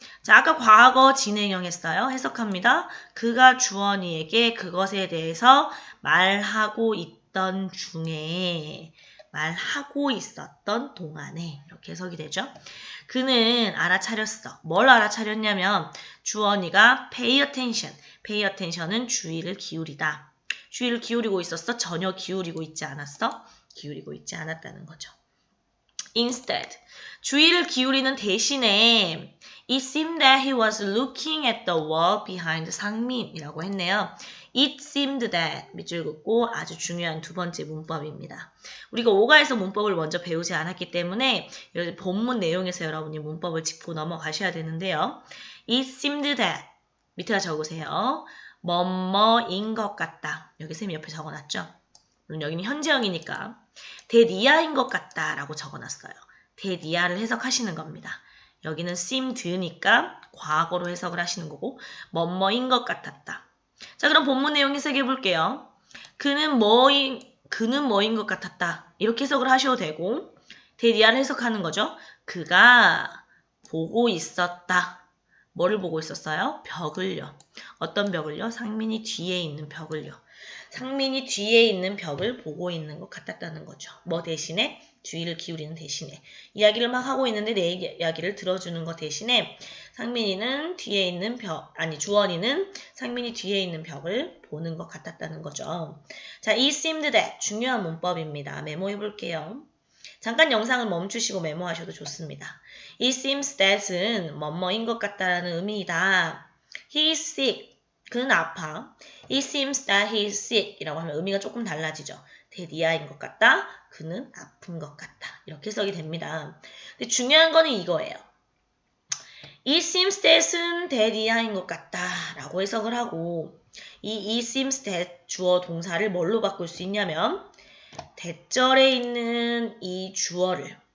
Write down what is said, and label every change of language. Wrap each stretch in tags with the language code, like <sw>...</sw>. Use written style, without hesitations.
<ko>자, 아까 과거 진행형 했어요. 해석합니다. 그가 주원이에게 그것에 대해서 말하고 있던 중에 말하고 있었던 동안에 이렇게 해석이 되죠. 그는 알아차렸어. 뭘 알아차렸냐면 주원이가 pay attention. pay attention은 주의를 기울이다. 주의를 기울이고 있었어? 전혀 기울이고 있지 않았어? 기울이고 있지 않았다는 거죠.</ko> <en>Instead,</en> <ko>주의를 기울이는 대신에</ko> <en>It seemed that he was looking at the wall behind 상민이라고 했네요.</en> <ko>It seemed that 밑줄 긋고 아주 중요한 두 번째 문법입니다. 우리가 오가에서 문법을 먼저 배우지 않았기 때문에 본문 내용에서 여러분이 문법을 짚고 넘어가셔야 되는데요. It seemed that 밑에다 적으세요. 뭐뭐인 것 같다. 여기 쌤이 옆에 적어놨죠? 물론 여기는 현재형이니까 데디아인 것 같다 라고 적어놨어요. 데디아를 해석하시는 겁니다. 여기는 seemed니까 과거로 해석을 하시는 거고 뭐뭐인 것 같았다. 자, 그럼 본문 내용 해석해 볼게요. 그는 뭐인 것 같았다. 이렇게 해석을 하셔도 되고 데디아를 해석하는 거죠. 그가 보고 있었다. 뭐를 보고 있었어요? 벽을요. 어떤 벽을요? 상민이 뒤에 있는 벽을요. 상민이 뒤에 있는 벽을 보고 있는 것 같았다는 거죠. 뭐 대신에? 주의를 기울이는 대신에. 이야기를 막 하고 있는데 내 이야기를 들어주는 것 대신에 상민이는 뒤에 있는 주원이는 상민이 뒤에 있는 벽을 보는 것 같았다는 거죠. 자, it seemed that 중요한 문법입니다. 메모해 볼게요. 잠깐 영상을 멈추시고 메모하셔도 좋습니다. It seems that은 뭐뭐인 것 같다라는 의미이다.</ko> <en>He is sick.</en> <ko>그는 아파.</ko> <en>It seems that he is sick</en> <ko>이라고 하면 의미가 조금 달라지죠. 데디아인 것 같다. 그는 아픈 것 같다. 이렇게 해석이 됩니다. 근데 중요한 거는 이거예요. It seems that은 that 이하인 것 같다 라고 해석을 하고 이 it seems that 주어 동사를 뭘로 바꿀 수 있냐면 대절에 있는 이 주어를요.</ko>